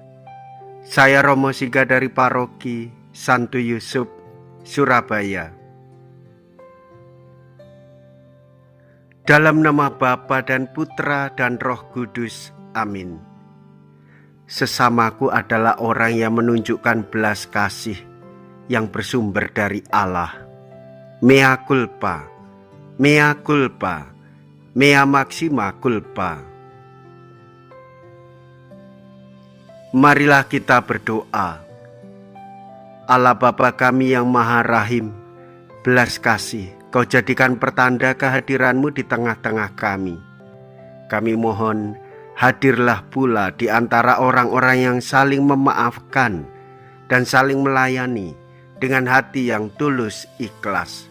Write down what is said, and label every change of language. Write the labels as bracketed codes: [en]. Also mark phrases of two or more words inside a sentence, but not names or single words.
[id] Saya Romo Siga dari Paroki Santo Yusuf, Surabaya. Dalam nama Bapa dan Putra dan Roh Kudus. Amin. Sesamaku adalah orang yang menunjukkan belas kasih yang bersumber dari Allah. [la] Mea culpa, mea culpa, mea maxima culpa. [id] Marilah kita berdoa. Allah Bapa kami yang Maha Rahim, belas kasih Kau jadikan pertanda kehadiran-Mu di tengah-tengah kami. Kami mohon, hadirlah pula di antara orang-orang yang saling memaafkan dan saling melayani dengan hati yang tulus ikhlas.